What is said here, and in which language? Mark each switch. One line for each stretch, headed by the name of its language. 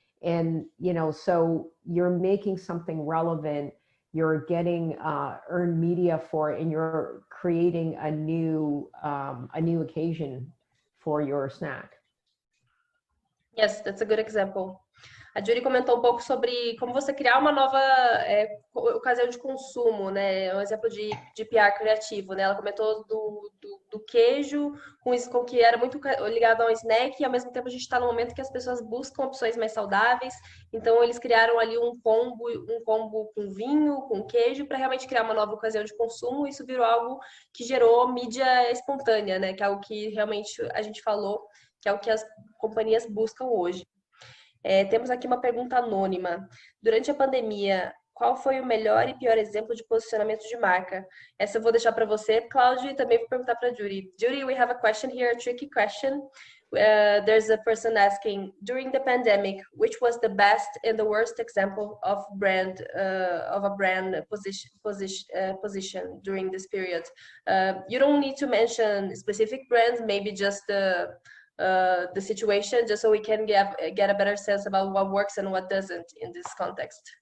English: And, so you're making something relevant, you're getting earned media for it, and you're creating a new occasion for your snack. Yes, that's a good example.
Portuguese: A Judy comentou um pouco sobre como você criar uma nova ocasião de consumo, né? Um exemplo de PR criativo, né? Ela comentou do queijo, com que era muito ligado ao snack, e ao mesmo tempo a gente está no momento que as pessoas buscam opções mais saudáveis, então eles criaram ali um combo com vinho, com queijo, para realmente criar uma nova ocasião de consumo, e isso virou algo que gerou mídia espontânea, né? Que é algo que realmente a gente falou, que é o que as companhias buscam hoje. Temos aqui uma pergunta anônima. Durante a pandemia, qual foi o melhor e pior exemplo de posicionamento de marca? Essa eu vou deixar para você, Cláudio, e também vou perguntar para a Judy.
English: Judy, we have a question here, a tricky question. There's a person asking, during the pandemic, which was the best and the worst example of a brand position during this period? You don't need to mention specific brands, maybe just the situation, just so we can get a better sense about what works and what doesn't in this context.